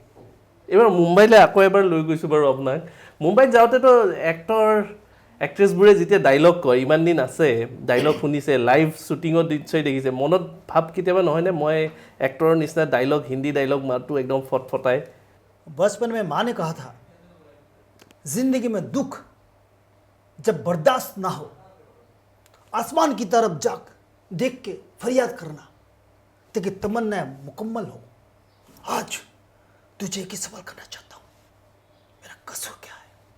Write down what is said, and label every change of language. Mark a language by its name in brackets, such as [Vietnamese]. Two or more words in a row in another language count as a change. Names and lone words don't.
[Assamese] এইবাৰ মুম্বাইলৈ আকৌ এবাৰ লৈ গৈছোঁ বাৰু আপোনাক। মুম্বাইত যাওঁতেতো এক্ট্ৰেছবোৰে যেতিয়া ডাইলগ কয়, ইমান দিন আছে, ডাইলগ শুনিছে, [English] live shooting [Assamese] নিশ্চয় দেখিছে, মনত ভাৱ কেতিয়াবা নহয়নে মই এক্টৰৰ নিচিনা ডাইলগ, হিন্দী ডাইলগ মাতটো একদম ফটফটাই? [Hindi] बचपन में माँ ने कहा था, जिंदगी में दुख जब बर्दाश्त ना हो, आसमान की तरफ जाग देख के फरियाद करना ताकि तमन्ना मुकम्मल हो। आज तुझे एक ही सवाल करना चाहता हूँ, मेरा कसूर क्या है?